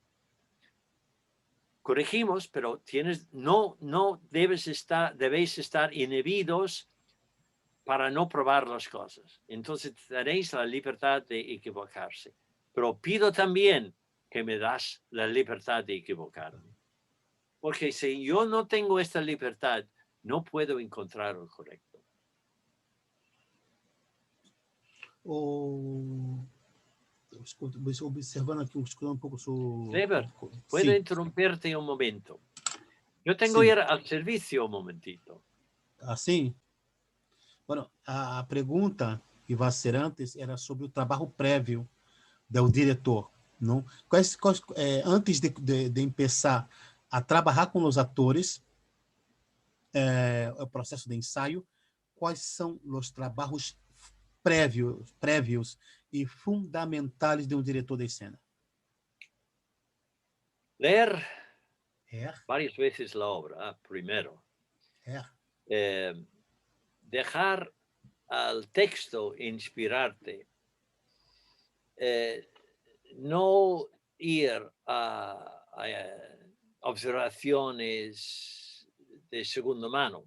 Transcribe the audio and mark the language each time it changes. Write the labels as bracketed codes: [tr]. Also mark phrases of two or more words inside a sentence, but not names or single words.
[es] Corregimos, pero debéis estar inhibidos para no probar las cosas. Entonces tenéis la libertad de equivocarse. Pero pido también que me das la libertad de equivocarme. Porque si yo no tengo esta libertad, no puedo encontrar lo correcto. [pt] Observando aqui, escutando um pouco Weber, [es] ¿puedo [pt] Sim. [es] interrumpirte un momento? Yo tengo [pt] Sim. [es] que ir al servicio un momentito. [pt] Assim, bueno, a pergunta que vai ser antes era sobre o trabalho prévio do diretor, não? Antes de começar a trabalhar com os atores, o processo de ensaio, quais são os trabalhos prévios e fundamentais de um diretor de cena? [es] Leer varias veces la obra, primero. Dejar al texto inspirarte. No ir a observaciones de segunda mano.